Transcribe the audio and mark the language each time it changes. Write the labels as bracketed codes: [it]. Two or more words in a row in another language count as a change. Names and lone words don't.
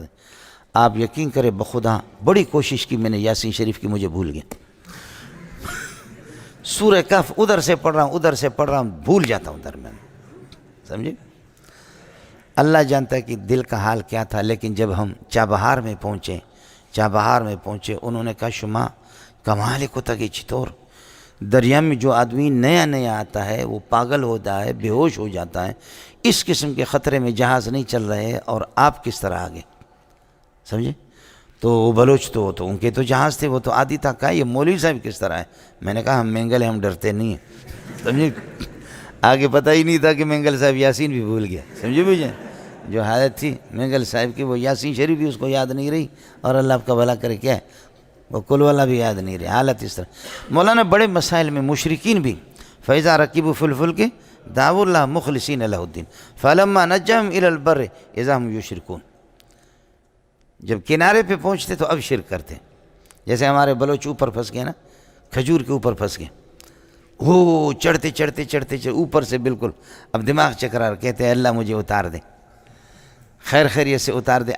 [ur] آپ یقین کریں بخدا بڑی کوشش کی میں نے، یاسین شریف کی مجھے بھول گیا. سورہ کہف ادھر سے پڑھ رہا ہوں بھول جاتا ہوں درمیان، سمجھے. اللہ جانتا ہے کہ دل کا حال کیا تھا. لیکن جب ہم چابہار میں پہنچے انہوں نے کہا [fa] شما کمال کو تگی چطور [ur] دریا میں جو آدمی نیا آتا ہے وہ پاگل ہوتا ہے، بے ہوش ہو جاتا ہے. اس قسم کے خطرے میں جہاز نہیں چل رہے اور آپ کس طرح آگے، سمجھے. تو وہ بلوچ تو ان کے تو جہاز تھے، وہ تو عادی تھا. کہا یہ مولوی صاحب کس طرح ہے؟ میں نے کہا ہم مینگل ہیں، ہم ڈرتے نہیں ہیں، سمجھے. آگے پتہ ہی نہیں تھا کہ مینگل صاحب یاسین بھی بھول گیا، سمجھے بھائی. جو حالت تھی مینگل صاحب کی، وہ یاسین شریف بھی اس کو یاد نہیں رہی، اور اللہ آپ کا بھلا کرے کیا ہے وہ کل والا بھی یاد نہیں رہی. حالت اس طرح. مولانا بڑے مسائل میں مشرکین بھی [ar] فَإِذَا رَكِبُوا فِي الْفُلْكِ دَعَوُا اللَّهَ مُخْلِصِينَ لَهُ الدِّينَ فَلَمَّا نَجَّاهُمْ إِلَى الْبَرِّ إِذَا هُمْ يُشْرِكُونَ. [ur] جب کنارے پہ پہنچتے تو اب شرک کرتے. جیسے ہمارے بلوچ اوپر پھنس گئے نا، کھجور کے اوپر پھنس گئے، وہ چڑھتے اوپر سے بالکل اب دماغ چکرا، کہتے ہیں اللہ مجھے اتار دے، خیریت سے اتار دے.